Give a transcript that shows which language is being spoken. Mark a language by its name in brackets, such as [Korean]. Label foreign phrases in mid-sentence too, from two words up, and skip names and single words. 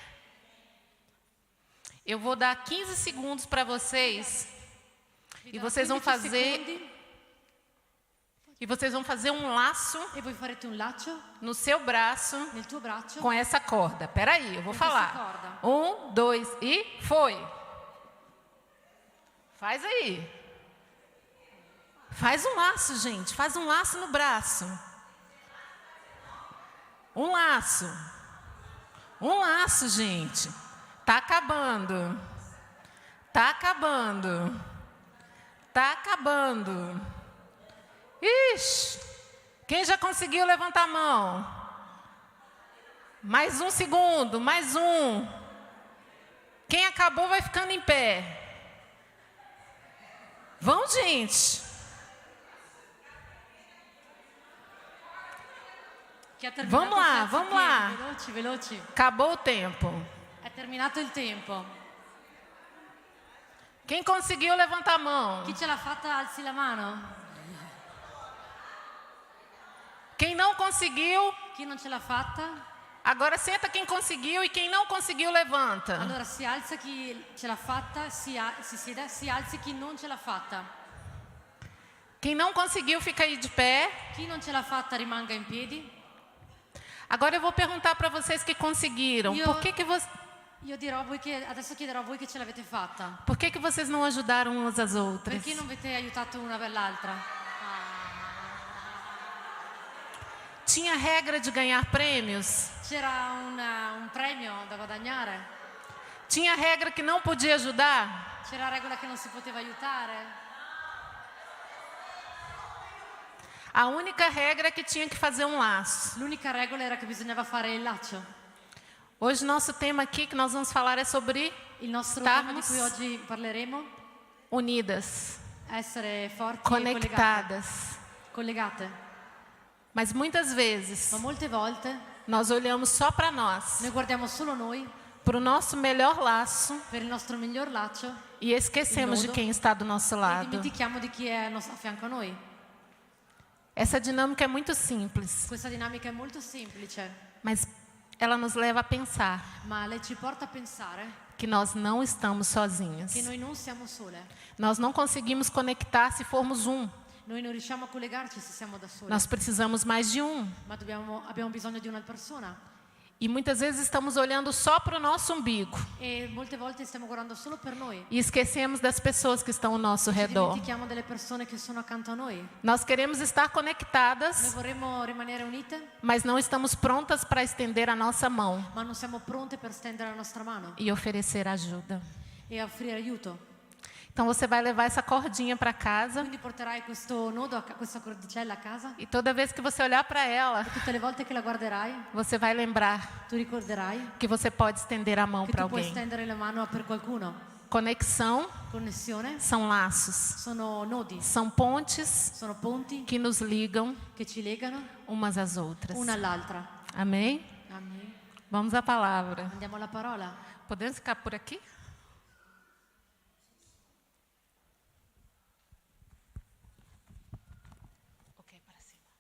[Portuguese] Eu vou dar 15 segundos para vocês. E vocês vão fazer um laço [Italian] E voi farete un laccio [Portuguese] no seu braço [Italian] nel tuo braccio [Portuguese] com essa corda. Peraí, eu vou Com falar. essa corda. 1, 2 e foi. Faz aí. Faz um laço, gente. Faz um laço no braço. Um laço. Um laço, gente. Tá acabando. Tá acabando. Tá acabando. Ixi. Quem já conseguiu, levanta a mão. Mais um segundo, mais um. Quem acabou vai ficando em pé. Vão, gente. [Italian] Chi ha terminato [Portuguese] Vamos lá, [Italian] si alza [Portuguese] vamos [Italian] in piedi, [Portuguese] lá. [Italian] Veloci, veloci. [Portuguese] Acabou o tempo. [Italian] È terminato il tempo. [Portuguese] Quem conseguiu, levanta a mão. [Italian] Chi ce l'ha fatta alzi la mano. [Portuguese] Quem não conseguiu, [Italian] Chi non ce l'ha fatta? [Portuguese] agora senta quem conseguiu e quem não conseguiu, levanta. [Italian] Allora si alza chi ce l'ha fatta, si siede, si alzi chi non ce l'ha fatta. [Portuguese] Quem não conseguiu, fica aí de pé. [Italian] Chi non ce l'ha fatta rimanga in piedi. [Portuguese] Agora eu vou perguntar para vocês que conseguiram. [Italian] Io- [Portuguese] Por [Italian] Adesso chiederò a voi che ce l'avete fatta. [Portuguese] Por que vocês não ajudaram umas às outras? [Italian] Perché non avete aiutato una per l'altra? [Portuguese] Tinha regra de ganhar prêmios? [Italian] C'era un premio da guadagnare? [Portuguese] Tinha regra que não podia ajudar? [Italian] C'era regola che non si poteva aiutare? [Portuguese] A única regra é que tinha que fazer um laço. [Italian] L'unica regola era che bisognava fare il laccio. [Portuguese] Hoje nosso tema aqui que nós vamos falar é sobre [Italian] Il nostro tema di [Portuguese] estarmos [Italian] cui oggi parleremo [Portuguese] unidas, [Italian] è essere forti e [Portuguese] conectadas. [Italian] collegate. [Portuguese] Mas muitas vezes [Italian] Ma molte volte [Portuguese] nós olhamos só para nós, [Italian] noi guardiamo solo noi [Portuguese] para o nosso melhor laço [Italian] per il nostro miglior laccio [Portuguese] e esquecemos de quem está do nosso [Italian] e [Portuguese] lado. [Italian] dimentichiamo di chi è a fianco a noi. [Portuguese] Essa dinâmica é muito simples, [Italian] Questa dinamica è molto semplice, [Portuguese] mas ela nos leva a pensar [Italian] ma lei ci porta a pensare [Portuguese] que nós não estamos sozinhos. [Italian] che noi non siamo sole. [Portuguese] Nós não conseguimos conectar se formos um. [Italian] Noi non riusciamo a collegarci se siamo da soli, [Portuguese] Nós precisamos mais de um. [Italian] ma abbiamo bisogno di una persona. [Portuguese] E muitas vezes estamos olhando só para o nosso umbigo [Italian] E molte volte stiamo guardando solo per noi. [Portuguese] e esquecemos das pessoas que estão ao nosso [Italian] Ci [Portuguese] redor. [Italian] dimentichiamo delle persone che sono accanto a noi. [Portuguese] Nós queremos estar [Italian] Noi [Portuguese] conectadas, [Italian] vorremmo rimanere unite, [Portuguese] mas não estamos prontas para estender a nossa mão [Italian] ma non siamo pronte per stendere la nostra mano [Portuguese] e oferecer ajuda. [Italian] e offrire aiuto. [Portuguese] Então você vai levar essa cordinha para casa [Italian] Quindi porterai questo nodo, questa cordicella a casa. [Portuguese] e toda vez que você olhar para ela, [Italian] Tutte le volte che la guarderai, [Portuguese] você vai lembrar [Italian] tu ricorderai [Portuguese] que você pode estender a mão [Italian] che [Portuguese] para [Italian] tu puoi [Portuguese] alguém. [Italian] stendere la mano per qualcuno. [Portuguese] Conexão [Italian] Connessione [Portuguese] são laços, [Italian] sono nodi, [Portuguese] são pontes [Italian] sono ponti [Portuguese] que nos ligam [Italian] che ci legano [Portuguese] umas às outras. [Italian] una all'altra. [Portuguese] Amém? [Italian] Amen. [Portuguese] Vamos à palavra. [Italian] Andiamo alla parola. [Portuguese] Podemos ficar por aqui? Ok, para cima.